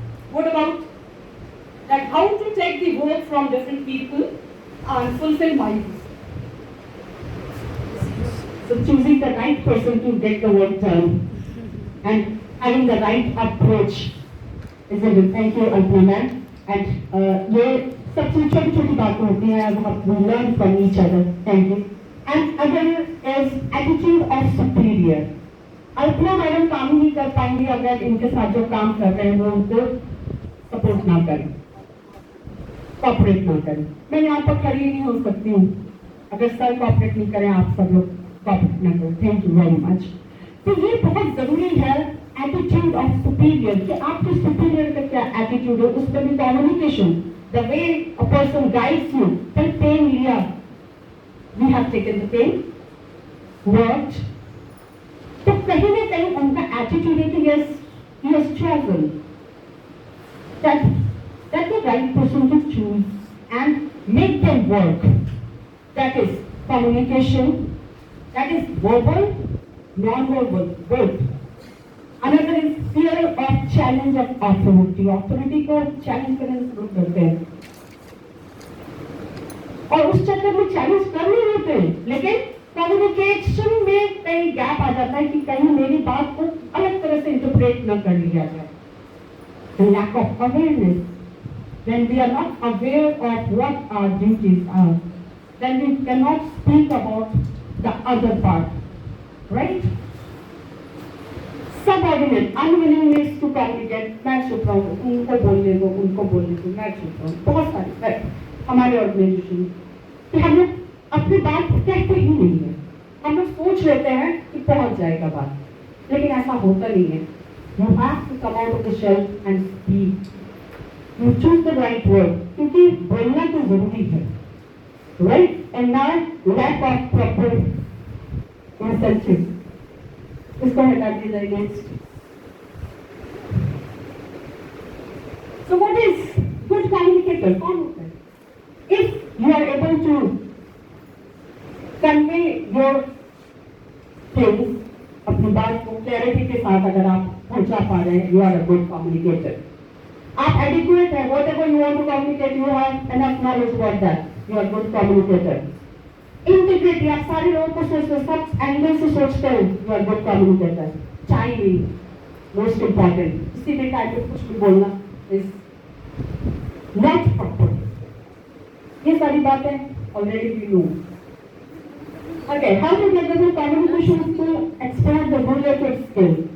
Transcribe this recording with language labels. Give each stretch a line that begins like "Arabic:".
English: What about that how to take the work from different people and fulfill my use? So choosing the right person to get the work done and having the right approach is a good. Thank you, Alpna ma'am.
Hindi: And ये सबसे छोटी-छोटी बातें होती हैं अब
English: we learn from each other. Thank you. And other is attitude of superior.
Hindi: Alpana madam काम नहीं कर पाएंगी अगर इनके साथ जो काम कर रहे हैं वो उनको सपोर्ट ना करें, कॉपरेट ना करें. मैं यहाँ पर खड़ी नहीं हो सकती हूँ अगर सर कॉपरेट नहीं करें, आप सब लोग कॉपरेट ना करें.
English: Thank you very much.
Hindi: तो ये बहुत जरूरी है एटीट्यूड ऑफ सुपीरियर कि आपके सुपीरियर का क्या एटीट्यूड है. उस पर भी
English: Communication, the way a person guides you.
Hindi: फिर पेन लिया,
English: We have taken the pen, worked.
Hindi: तो कहीं ना कहीं उनका एटीट्यूड है कि
English: Yes he has chosen that the right person to choose and make them work. That is communication, that is verbal, non-verbal, both. Another is fear of challenge of authority.
Hindi: Authority को challenge करने से लोग डरते हैं और उस चक्कर में challenge कर नहीं होते, लेकिन कम्युनिकेशन में कहीं गैप आ जाता है कि कहीं मेरी बात को अलग तरह से इंटरप्रेट न कर लिया जाए.
English: Lack of awareness. When we are not aware of what our duties are, then we cannot speak about the other part, right? Subordinate, unwillingness to communicate.
Hindi: मैं चुप रहा हूँ, उनको बोलने दो, मैं चुप रहा हूँ. बहुत सारे हमारे ऑर्गेनाइजेशन में कि हम लोग अपनी बात कहते ही नहीं है. हम लोग सोच लेते हैं कि पहुंच जाएगा बात, लेकिन ऐसा होता नहीं है.
English: You have to come out of the shell and speak. You choose the right word,
Hindi: क्योंकि बोलना तो जरूरी है,
English: right? And now lack of proper incentive.
Hindi: इसको हटा दिया जाए next.
English: So what is good communicator?
Hindi: कौन होता है?
English: If you are able to convey your things,
Hindi: अपनी बात को क्लैरिटी के साथ अगर आप पहुंचा पा रहे हैं,
English: you are a good communicator.
Hindi: आप adequate है,
English: whatever you want to communicate, you have enough knowledge about that. You are good communicator.
Hindi: Integrity, आप सारे लोगों को सोचते हैं, सब एंगल से सोचते हैं,
English: you are good communicator. Timing, most important.
Hindi: किसी भी टाइम पे कुछ भी बोलना
English: is not proper.
Hindi: ये सारी बातें
English: already we know. Okay, how to get the communication to expand the related skill?